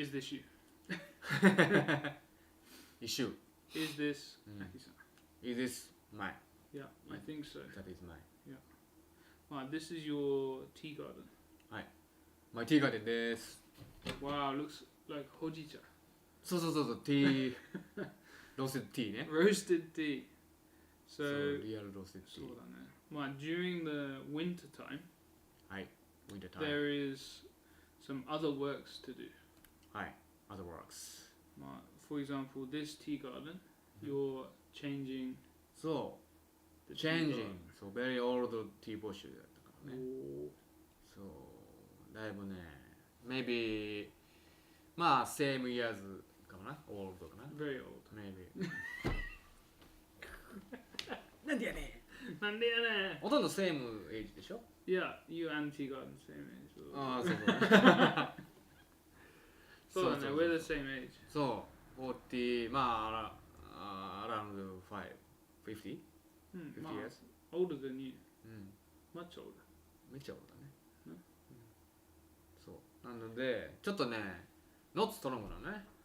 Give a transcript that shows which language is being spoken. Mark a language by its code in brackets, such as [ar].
[en] Is this you? [ja] 一周 [en] Is this Mm. Aki-san? Is this mine? Yeah, I think so. That is mine. This is your tea garden. My tea garden [ja] です [en] Wow, looks like hojicha. [ja] そうそうそうそうティーロースティーね [en] Roasted tea. So, そうリアルロースティー during the winter time, [ja] はい [en] Winter time there is some other works to do. [ja] はい [en] Other works For example, this tea garden, you're changing [ja] そ [en] the う tea Changing garden. [ja] そう [en] Very old tea bush [ja] だったからね [en] Oh. [ja] そうだいぶね [en] Maybe [ja] まあ [en] Same years [ja] かかな [en] old [ja] かな [en] Very old. maybe [ja] なんでやねなんでやねほとんど [en] same age [ja] でしょ [en] Yeah, you and Tea Garden same age. [ja] ああそうそうそうだね、 [en] we're the same age. [ja] そう40まあ [en] around [ja] 50 Hmm, [en] 50 wow, years older than you. うん Much older. [ja] めっちゃオールだね、うんそうなのでちょっとねノッツトロングなのね